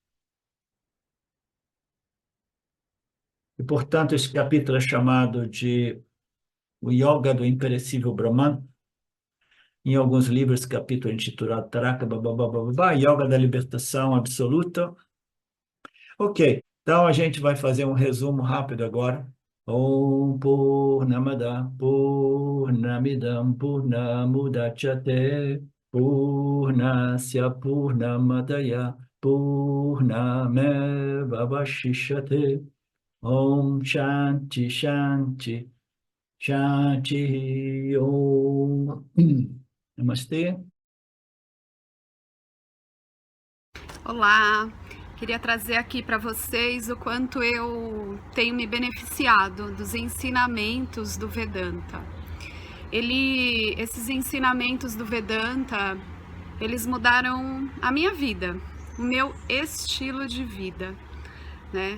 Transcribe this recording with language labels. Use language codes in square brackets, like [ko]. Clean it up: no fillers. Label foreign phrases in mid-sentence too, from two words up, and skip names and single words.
[pt] E, portanto, esse capítulo é chamado de o Yoga do Imperecível Brahman. Em alguns livros, esse capítulo é intitulado Taraka Bababababá, Yoga da Libertação Absoluta. Ok, então a gente vai fazer um resumo rápido agora. [sa] ॐ पूर्णमदः पूर्णमिदम् पूर्णमुदच्यते पूर्णस्य पूर्णमादाय पूर्णमेव वशिष्यते ॐ शान्तिः शान्तिः शान्तिः ॐ. [pt] Namastê. Olá, queria trazer aqui para vocês o quanto eu tenho me beneficiado dos ensinamentos do Vedanta. Esses ensinamentos do Vedanta, eles mudaram a minha vida, o meu estilo de vida, né?